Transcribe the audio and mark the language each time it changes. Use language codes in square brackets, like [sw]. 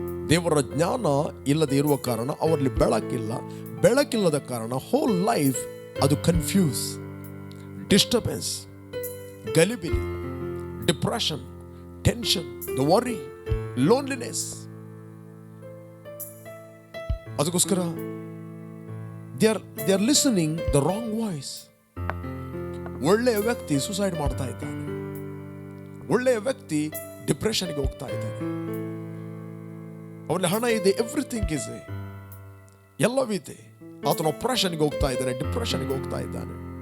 [kn] ದೇವರ ಜ್ಞಾನ ಇಲ್ಲದೆ ಇರುವ ಕಾರಣ ಅವರಲ್ಲಿ ಬೆಳಕಿಲ್ಲ. ಬೆಳಕಿಲ್ಲದ ಕಾರಣ ಹೋಲ್ ಲೈಫ್ ಅದು confuse, disturbance, ಗಲಿಬಿಲಿ, depression, tension, the worry, loneliness. ಅದಕ್ಕೋಸ್ಕರ [en] they are listening the wrong voice. [kn] ಒಳ್ಳೆಯ ವ್ಯಕ್ತಿ ಸುಸೈಡ್ ಮಾಡ್ತಾ ಇದ್ದಾನೆ, ಒಳ್ಳೆಯ ವ್ಯಕ್ತಿ ಡಿಪ್ರೆಷನ್ಗೆ ಹೋಗ್ತಾ ಇದ್ದಾನೆ. ಅವನಲ್ಲಿ ಹಣ ಇದೆ, [en] everything is, [kn] ಎಲ್ಲವಿದೆ. ಆತನ ಆಪರೇಷನ್ಗೆ ಹೋಗ್ತಾ ಇದ್ದಾನೆ, ಡಿಪ್ರೆಷನ್ಗೆ ಹೋಗ್ತಾ ಇದ್ದಾನೆ.